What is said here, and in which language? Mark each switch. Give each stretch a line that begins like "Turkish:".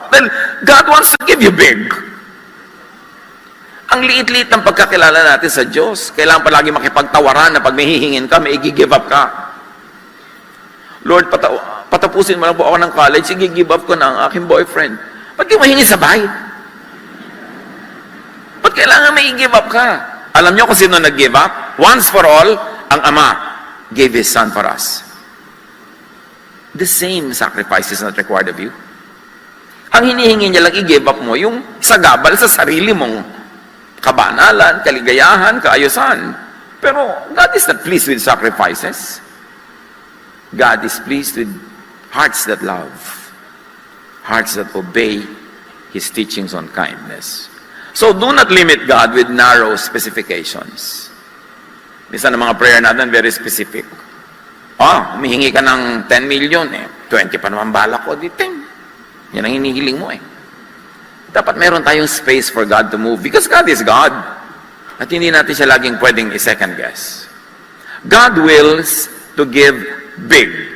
English: Then, God wants to give you big.
Filipino: Ang liit-liit ng pagkakilala natin sa Diyos. Kailangan palagi makipagtawaran na pag may hihingin ka, may i-give up ka. Lord, patapusin mo lang po ako ng college, i-give up ko na ang aking boyfriend. Ba't di mo hingi sabay? Ba't kailangan may i-give up ka? Alam niyo kung sino nag-give up?
English: Once for all,
Filipino: ang Ama
English: gave His Son for us. The same sacrifice is not required of you.
Filipino: Ang hinihingi niya lang i-give up mo, yung sagabal sa sarili mong kabanalan, kaligayahan, kaayusan.
English: Pero God is not pleased with sacrifices. God is pleased with hearts that love, hearts that obey His teachings on kindness. So do not limit God with narrow specifications.
Filipino: Minsan ng mga prayer natin,
English: very specific.
Filipino: Humihingi ka ng 10 million, 20 pa naman balak ko, di 10. Yan ang hinihiling mo Dapat meron tayong
English: space for God to move because God is God.
Filipino: At hindi natin siya laging pwedeng i-second guess.
English: God wills to give big.